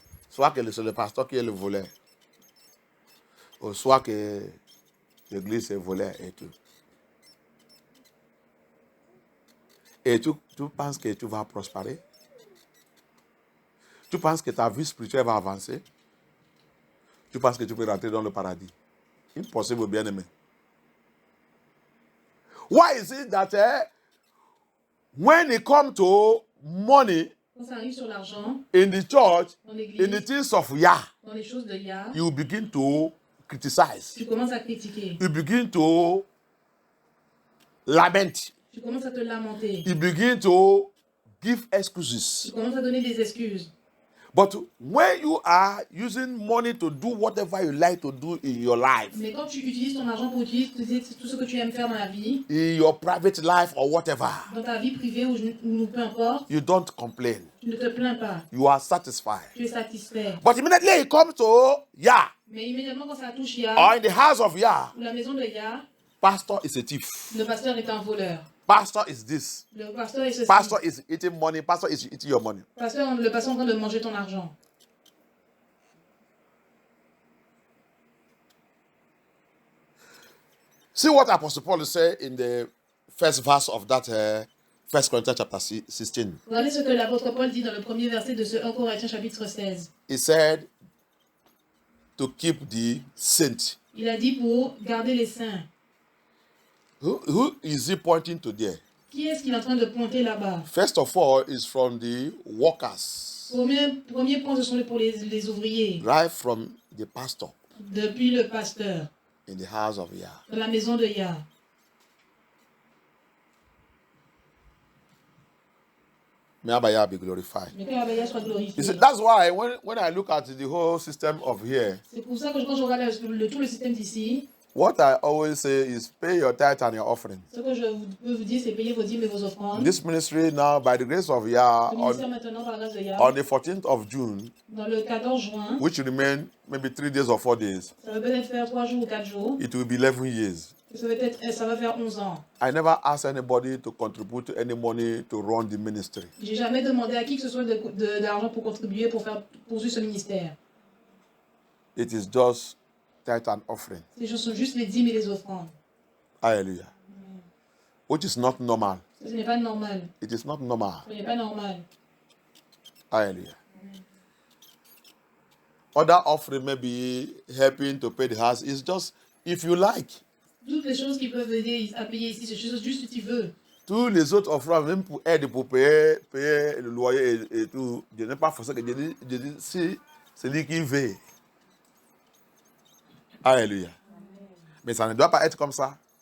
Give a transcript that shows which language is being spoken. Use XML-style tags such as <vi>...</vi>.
<fr>Soit que c'est le pasteur qui est le voleur. Ou soit que l'église est voleur et tout. Et tu penses que tu vas prospérer? Tu penses que ta vie spirituelle va avancer? Tu penses que tu peux rentrer dans le paradis? Impossible, bien-aimé.</fr> <en>Why is it that when it comes to money</en> <fr>Quand ça arrive sur l'argent,</fr> <en>in the church,</en> <fr>dans</fr> <en>in the</en> <fr>l'église,</fr> <en>things of Yah,</en> <fr>dans les choses de Yah,</fr> <en>you begin to criticize.</en> <fr>tu commences à critiquer.</fr> <en>You begin to lament.</en> <fr>Tu commences à te lamenter.</fr> <en>You begin to give</en> <fr>Tu</fr> <en>excuses.</en> <fr>commences à donner des excuses.</fr> <en>But when you are using money to do whatever you like to do in your life,</en> <fr>Mais quand tu utilises ton argent pour utiliser tout ce que tu aimes faire dans la vie,</fr> <en>in your private life or whatever,</en> <fr>dans ta vie privée ou peu importe,</fr> <en>you don't complain.</en> <fr>tu ne te plains pas.</fr> <en>You are satisfied.</en> <fr>Tu es satisfait.</fr> <en>But immediately it comes to Yah,</en> <fr>Mais immédiatement quand ça touche Yah,</fr> <en>or in the house of Yah,</en> <fr>ou la maison de Yah,</fr> <en>pastor is a thief.</en> <fr>le pasteur est un voleur.</fr> <en>Pastor is this.</en> <fr>Le pasteur est ceci.</fr> <en>Pastor is eating money. Pastor is eating your money.</en> <fr>Le pasteur est en train de manger ton argent.</fr> <en>See what Apostle Paul said in the first verse of that 1 Corinthians chapter 16.</en> <fr>Regardez ce que l'apôtre Paul dit dans le premier verset de ce 1 Corinthiens chapitre 16.</fr> <en>He said to keep the saint.</en> <fr>Il a dit pour garder les saints.</fr> <en>Who is he pointing to there?</en> <fr>Qui est-ce qu'il est en train de pointer là-bas?</fr> <en>First of all, is from the workers.</en> <fr>Premier point, ce sont pour les ouvriers.</fr> <en>Right from the pastor</en> <fr>Depuis le pasteur,</fr> <en>in the house of Yah.</en> <fr>dans la maison de Yah.</fr> <en>May Abba Yah be glorified.</en> <fr>Mais que Yah soit glorifié.</fr> <en>You see, that's why when I look at the whole system of here,</en> <fr>C'est pour ça que quand je regarde tout le système d'ici,</fr> <en>what I always say is pay your tithe and your offering.</en> <fr>ce que je peux vous dire, c'est payer vos dîmes et vos offrandes.</fr> <en>This ministry now, by the grace of Yah,</en> <fr>Le ministère maintenant, par la grâce de Yah,</fr> <en>on the 14th of June,</en> <fr>dans le 14 juin,</fr> <en>which remain maybe 3 days or 4 days,</en> <fr>ça va peut-être faire 3 jours ou 4 jours.</fr> <en>it will be 11 years.</en> <fr>Ça va faire 11 ans.</fr> <en>I never asked anybody to contribute any money to run the ministry.</en> <fr>J'ai jamais demandé à qui que ce soit d'argent pour contribuer pour poursuivre ce ministère.</fr> <en>It is just tithe and offering.</en> <fr>Ce sont juste les dîmes et les offrandes.</fr> <en>Hallelujah. Which is not normal.</en> <fr>Ce n'est pas normal.</fr> <en>It is not normal.</en> <fr>Ce n'est pas normal.</fr> <en>Hallelujah. Other offering may be helping to pay the house. It's just if you like.</en> <fr>Toutes les choses qui peuvent aider à payer ici, c'est juste si tu veux. Tous les autres offrandes, même pour aider pour payer le loyer et tout, je n'ai pas forcé que je dis si c'est lui qui veut. Alléluia. Mais ça ne doit pas être comme ça.</fr>